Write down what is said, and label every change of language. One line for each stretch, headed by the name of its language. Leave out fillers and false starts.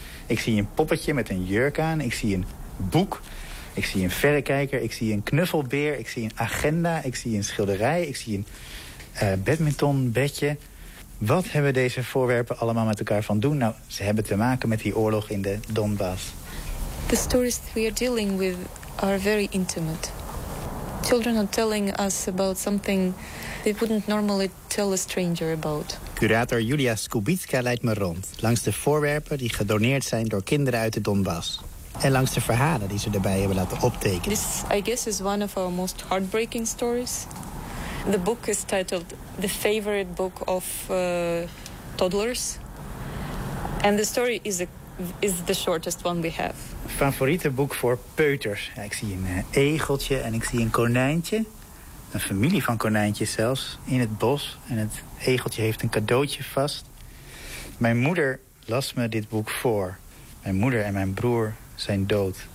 Dutch: Ik zie een poppetje met een jurk aan. Ik zie een boek. Ik zie een verrekijker. Ik zie een knuffelbeer. Ik zie een agenda. Ik zie een schilderij. Ik zie een badmintonbedje. Wat hebben deze voorwerpen allemaal met elkaar van doen? Nou, ze hebben te maken met die oorlog in de Donbass.
English: The stories we are dealing with are very intimate. Children are telling us about something they wouldn't normally tell a stranger about.
Dutch: Curator Julia Skubitska leidt me rond langs de voorwerpen die gedoneerd zijn door kinderen uit de Donbass en langs de verhalen die ze erbij hebben laten optekenen.
English: This, I guess, is one of our most heartbreaking stories. The book is titled The Favorite Book of Toddlers. And the story is the shortest one we have.
Dutch: Favoriete boek voor peuters. Ja, ik zie een egeltje en ik zie een konijntje. Een familie van konijntjes zelfs, in het bos. En het egeltje heeft een cadeautje vast. Mijn moeder las me dit boek voor. Mijn moeder en mijn broer zijn dood.